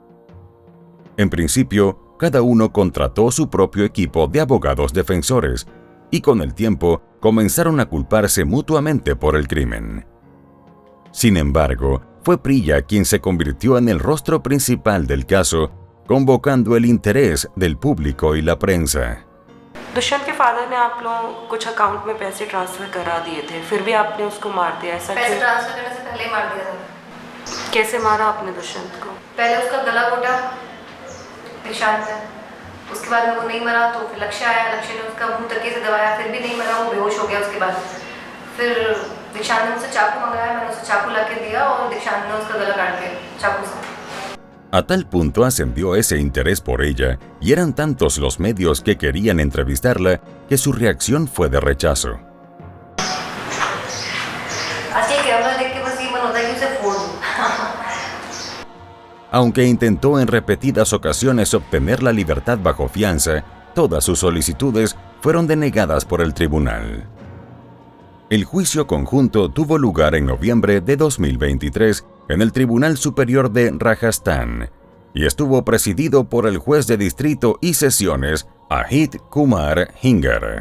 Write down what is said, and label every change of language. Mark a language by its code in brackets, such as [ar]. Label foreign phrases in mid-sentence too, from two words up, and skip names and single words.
[es] En principio, cada uno contrató su propio equipo de abogados defensores y con el tiempo comenzaron a culparse mutuamente por el crimen. Sin embargo, fue Priya quien se convirtió en el rostro principal del caso, convocando el interés del público y la prensa. [hi] दुष्यंत के फादर ने आप लोगों कुछ अकाउंट में पैसे ट्रांसफर करा दिए थे, फिर भी आपने उसको मार दिया, ऐसा पैसे क्यों? ट्रांसफर करने से पहले ही मार दिया था। कैसे मारा आपने दुष्यंत को? पहले उसका गला घोटा निशांत है, उसके बाद में वो नहीं मरा तो फिर लक्ष्य आया, लक्ष्य ने उसका मुंह तकिए से दबाया, फिर भी नहीं मरा, वो बेहोश हो गया। उसके बाद फिर दीक्षांत ने मुझसे चाकू मंगाया, मैंने उसे चाकू ला के दिया और दीक्षांत ने उसका गला काट दिया चाकू से। [es] A tal punto ascendió ese interés por ella y eran tantos los medios que querían entrevistarla que su reacción fue de rechazo. [hi] आज ये कैमरा देख के बस ये मन होता है कि उसे फोड़ दूं। [es] Aunque intentó en repetidas ocasiones obtener la libertad bajo fianza, todas sus solicitudes fueron denegadas por el tribunal. El juicio conjunto tuvo lugar en noviembre de 2023 en el Tribunal Superior de Rajasthan y estuvo presidido por el juez de distrito y sesiones Ajit Kumar Hinger.